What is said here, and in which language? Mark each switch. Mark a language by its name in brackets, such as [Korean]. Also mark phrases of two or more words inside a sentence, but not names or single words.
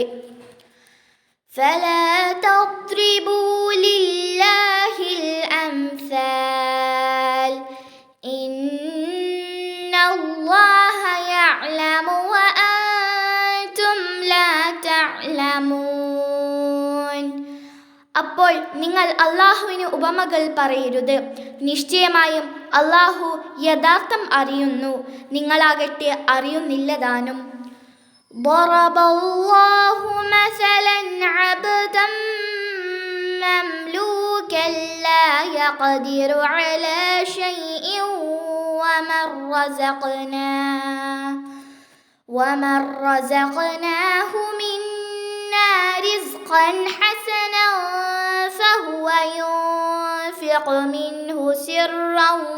[Arabic] فلا تضربوا لله الأمثال إن الله يعلم وأنتم لا تعلمون. [Malayalam] അപ്പോൾ നിങ്ങൾ അല്ലാഹുവിന് ഉപമകൾ പറയരുത്. നിശ്ചയമായും അല്ലാഹു യഥാർത്ഥം അറിയുന്നു, നിങ്ങളാകട്ടെ അറിയുന്നില്ലതാനും. [Arabic] ضربallahu مثلا عبدا مملوكا لا يقدر على شيء ومن رزقناه منا رزقا حسنا فهو ينفق منه سرا